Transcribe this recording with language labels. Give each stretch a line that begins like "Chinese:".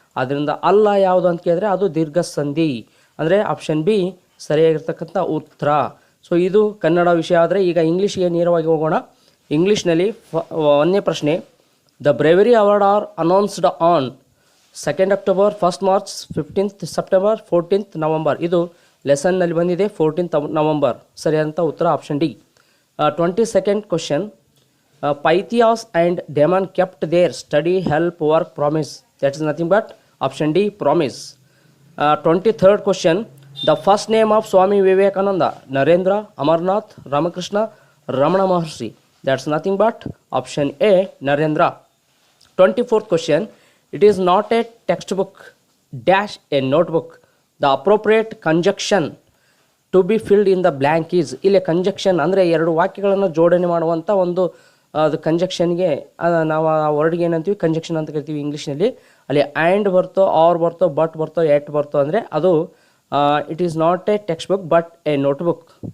Kannada: ಅದರಿಂದ ಅಲ್ಲ ಯಾವುದು ಅಂತ ಕೇಳಿದ್ರೆ ಅದು ದೀರ್ಘ ಸಂಧಿ. ಅಂದರೆ ಆಪ್ಷನ್ ಬಿ ಸರಿಯಾಗಿರ್ತಕ್ಕಂಥ ಉತ್ತರ. ಸೊ ಇದು ಕನ್ನಡ ವಿಷಯ. ಆದರೆ ಈಗ ಇಂಗ್ಲೀಷ್ಗೆ ನೇರವಾಗಿ ಹೋಗೋಣ. ಇಂಗ್ಲೀಷ್ನಲ್ಲಿ ಒಂದನೇ ಪ್ರಶ್ನೆ,
English: The bravery award are announced on 2 October, 1 March, 15 September, 14 November.
Kannada: ಇದು ಲೆಸನ್ನಲ್ಲಿ ಬಂದಿದೆ 14 ನವಂಬರ್. ಸರಿಯಾದಂಥ ಉತ್ತರ option D.
English: 22nd question, Pythias and Damon kept their study, help, work, promise. That is nothing but option D, promise. 23rd question, the first name of Swami Vivekananda, Narendra, Amarnath, Ramakrishna, Ramana Maharshi. That's nothing but option A, Narendra. 24th question, it is not a textbook dash a notebook. The appropriate conjunction to be filled in the blank is.
Kannada: ಇಲ್ಲಿ conjunction ಅಂದರೆ ಎರಡು ವಾಕ್ಯಗಳನ್ನು ಜೋಡಣೆ ಮಾಡುವಂಥ ಒಂದು ಅದು ಕಂಜಕ್ಷನ್ಗೆ ನಾವು ಆ ವರ್ಡ್ಗೆ ಏನಂತೀವಿ, ಕಂಜಕ್ಷನ್ ಅಂತ ಕರಿತೀವಿ ಇಂಗ್ಲೀಷ್ನಲ್ಲಿ. ಅಲ್ಲಿ ಆ್ಯಂಡ್ ಬರ್ತೋ, ಆರ್ ಬರ್ತೋ, ಬಟ್ ಬರ್ತೋ, ಎಟ್ ಬರ್ತೋ ಅಂದರೆ ಅದು
English: It is not a textbook but a notebook.